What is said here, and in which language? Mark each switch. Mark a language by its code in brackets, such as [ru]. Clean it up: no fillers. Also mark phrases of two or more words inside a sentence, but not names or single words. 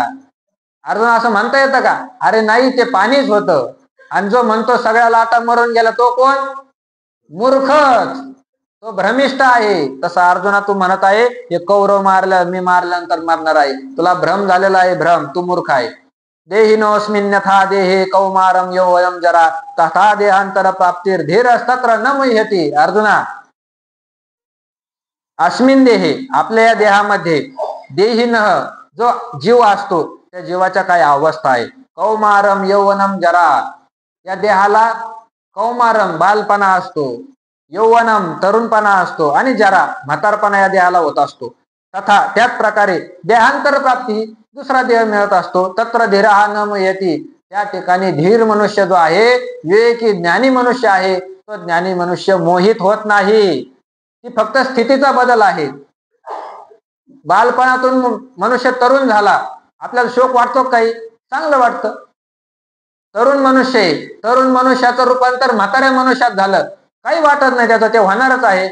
[mr] अर्जुन, असं म्हणता येतं का? अरे नाही, ते पाणीच होतं. आणि जो म्हणतो सगळ्या लाटा मरून गेला तो कोण? मूर्खच, तो भ्रमिष्ठ आहे. तसा अर्जुना तू म्हणत आहे हे कौरव मारलं, मी मारल्यानंतर मारणार आहे, तुला भ्रम झालेला आहे. भ्रम, तू मूर्ख आहे. [sa] देहिनोऽस्मिन्यथा देहे कौमारम यौवयम जरा तथा देहांतर प्राप्तीर धीरस्तत्र न मुह्यति. अर्जुना, अस्मिन देहे, [mr] आपल्या या देहामध्ये, देहिनः, जो जीव असतो त्या जीवाच्या काय अवस्था आहे? [sa] कौमारम यौवनम जरा, [mr] या देहाला कौमारम बालपणा असतो, यौवनम तरुणपणा असतो, आणि जरा म्हातारपणा या देहाला होत असतो. तथा त्याच प्रकारे देहांतर प्राप्ती, दुसरा देह मिळत असतो. [sa] तत्र धीरहा न मुह्यति, [mr] त्या ठिकाणी धीर मनुष्य जो आहे, विवेकी ज्ञानी मनुष्य आहे, तो ज्ञानी मनुष्य मोहित होत नाही. ती फक्त स्थितीचा बदल आहे. बालपणातून मनुष्य तरुण झाला, आपल्याला शोक वाटतो काही? चांगलं वाटतं. तरुण मनुष्य आहे, तरुण मनुष्याचं रूपांतर म्हाताऱ्या मनुष्यात झालं, काही वाटत नाही, त्याचं ते होणारच आहे.